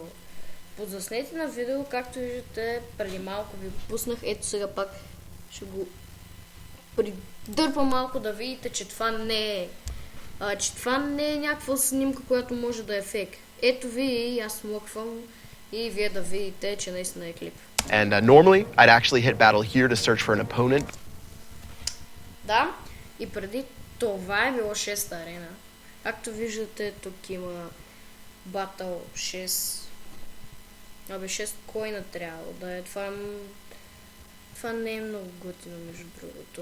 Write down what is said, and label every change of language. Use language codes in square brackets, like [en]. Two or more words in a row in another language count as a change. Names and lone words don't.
[bg] Под заснети на видео, както виждате, преди малко ви пуснах. Ето сега пак ще го придърпа малко да видите, че това не е някаква снимка, която може да е фейк. Ето ви и аз смъквам и вие да видите, че наистина е клип. [en] And normally, I'd actually hit battle here to search for an opponent. [bg] Да, и преди това е било 6-та арена. Както виждате, тук има Battle 6. 6 койна трябва да е. Това не е много готино, между другото.